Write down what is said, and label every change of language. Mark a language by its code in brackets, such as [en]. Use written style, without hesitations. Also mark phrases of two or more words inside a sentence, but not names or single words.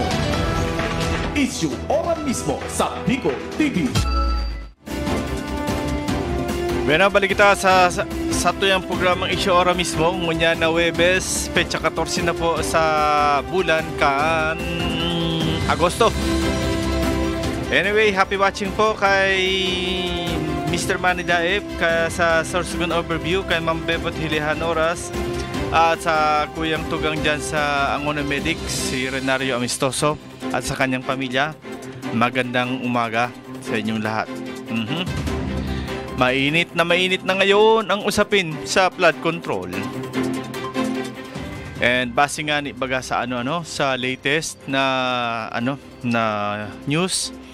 [bik] Issue ora mismo sa Bicol TV. Bueno, balik kita sa tuyang programang Issue Ora mismo. Ngunya na Webes, petsa 14 na po sa bulan kan Agosto. [en] Anyway, happy watching po kay Mr. [bik] Manny Daep sa Sorsogon Overview, kay Ma'am Bebot Hilihan Oras, at sa Kuyang Tugang dyan sa Angona Medics, si Renario Amistoso, [tl] at sa kanyang pamilya. Magandang umaga sa inyong lahat. Mainit na ngayon ang usapin sa flood control. [bik] And base nga ni baga sa sa latest na na news,